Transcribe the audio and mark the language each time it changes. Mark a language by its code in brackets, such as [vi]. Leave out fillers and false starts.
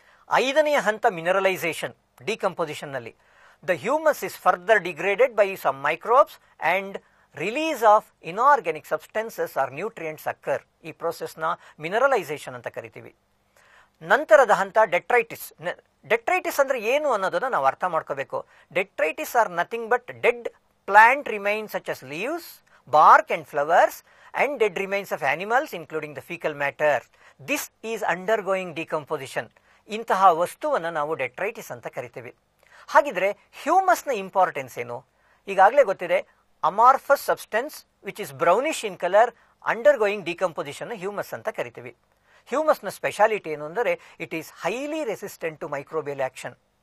[kn] ಐದನೆಯ ಹಂತ [en] Mineralization. Decomposition ನಲ್ಲಿ the humus is further degraded by some microbes and release of inorganic substances or nutrients occur. [kn] ಈ ಪ್ರೋಸೆಸ್ನ mineralisation ಅಂತ ಕರಿತೀವಿ. ನಂತರದ ಹಂತ ಡೆಟ್ರೈಟಿಸ್. ಡೆಟ್ರೈಟಿಸ್ ಅಂದ್ರೆ ಏನು ಅನ್ನೋದನ್ನ ನಾವು ಅರ್ಥ ಮಾಡ್ಕೋಬೇಕು. [en] Detritus are nothing but dead plant remains such as leaves, bark and flowers and dead remains of animals including the fecal matter. This is undergoing decomposition. [kn] ಇಂತಹ ವಸ್ತುವನ್ನು ನಾವು ಡೆಟ್ರೈಟಿಸ್ ಅಂತ ಕರಿತೀವಿ. ಹಾಗಿದ್ರೆ ಹ್ಯೂಮಸ್ನ ಇಂಪಾರ್ಟೆನ್ಸ್ ಏನು? ಈಗಾಗಲೇ ಗೊತ್ತಿದೆ. [en] amorphous substance which is brownish in colour undergoing decomposition humus [kn] ಅಂತ ಕರಿತೀವಿ. ಹ್ಯೂಮಸ್ನ ಸ್ಪೆಷಾಲಿಟಿ ಏನು ಅಂದರೆ [en] It is highly resistant to microbial action.